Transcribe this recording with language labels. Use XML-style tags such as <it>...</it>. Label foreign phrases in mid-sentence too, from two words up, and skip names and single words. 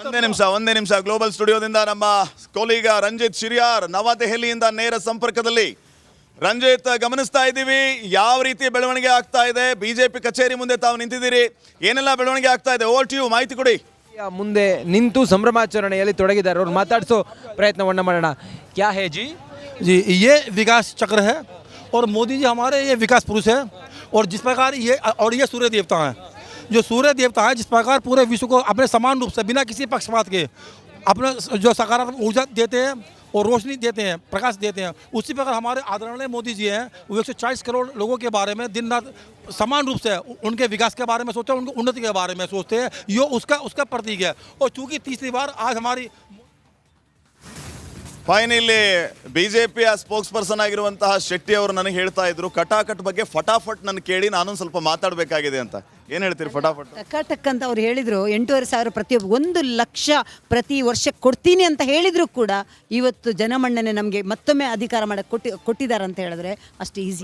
<kn>ಒಂದೇ ನಿಮಿಷ ಗ್ಲೋಬಲ್ ಸ್ಟುಡಿಯೋದಿಂದ ನಮ್ಮ ಕೋಲಿಗ ರಂಜಿತ್ ಶಿರಿಯಾರ್ ನವದೆಹಲಿಯಿಂದ ನೇರ ಸಂಪರ್ಕದಲ್ಲಿ. ರಂಜಿತ್, ಗಮನಿಸ್ತಾ ಇದ್ದೀವಿ ಯಾವ ರೀತಿ ಬೆಳವಣಿಗೆ ಆಗ್ತಾ ಇದೆ. ಬಿಜೆಪಿ ಕಚೇರಿ ಮುಂದೆ ತಾವು ನಿಂತಿದ್ದೀರಿ, ಏನೆಲ್ಲ ಬೆಳವಣಿಗೆ ಆಗ್ತಾ ಇದೆ?</kn> <en>over to you,</en> <kn>ಮಾಹಿತಿ ಕೊಡಿ. ಮುಂದೆ ನಿಂತು ಸಂಭ್ರಮಾಚರಣೆಯಲ್ಲಿ ತೊಡಗಿದ್ದಾರೆ. ಅವ್ರು ಮಾತಾಡಿಸೋ ಪ್ರಯತ್ನವನ್ನ ಮಾಡೋಣ.</kn> <hi>क्या है जी? जी ये विकास चक्र है और मोदी जी हमारे ये विकास पुरुष है। और जिस प्रकार ये सूर्य देवता हैं, जो सूर्य देवता है, जिस प्रकार पूरे विश्व को अपने समान रूप से बिना किसी पक्षपात के अपने जो सकारात्मक ऊर्जा देते हैं और रोशनी देते हैं, प्रकाश देते हैं, उसी प्रकार हमारे आदरणीय मोदी जी हैं। वो 140 करोड़ लोगों के बारे में दिन रात समान रूप से उनके विकास के बारे में सोचते हैं, उनकी उन्नति के बारे में सोचते हैं। ये उसका प्रतीक है। और चूँकि तीसरी बार आज हमारी</hi> <kn>ಫೈನಲಿ ಬಿಜೆಪಿಯ</kn> <en>spokes person</en> <kn>ಆಗಿರುವಂತಹ ಶೆಟ್ಟಿ ಅವರು ನನಗೆ ಹೇಳ್ತಾ ಇದ್ರು ಕಟಾಕಟ್ ಬಗ್ಗೆ ಫಟಾಫಟ್ ನನ್ನ ಕೇಳಿ ನಾನೊಂದು ಸ್ವಲ್ಪ ಮಾತಾಡಬೇಕಾಗಿದೆ ಅಂತ. ಏನು ಹೇಳ್ತೀರಿ? ಫಟಾಫಟ್ ಟಕಾಟಕ್ ಅಂತ ಅವ್ರು ಹೇಳಿದ್ರು. 8,500 ಪ್ರತಿಯೊಬ್ಬ 1 ಲಕ್ಷ ಪ್ರತಿ ವರ್ಷ ಕೊಡ್ತೀನಿ ಅಂತ ಹೇಳಿದ್ರು ಕೂಡ ಇವತ್ತು ಜನಮನ್ನಣೆ ನಮಗೆ ಮತ್ತೊಮ್ಮೆ ಅಧಿಕಾರ ಮಾಡಕ್ಕೆ ಕೊಟ್ಟಿದ್ದಾರೆ ಅಂತ ಹೇಳಿದ್ರೆ ಅಷ್ಟು ಈಸಿ.</kn>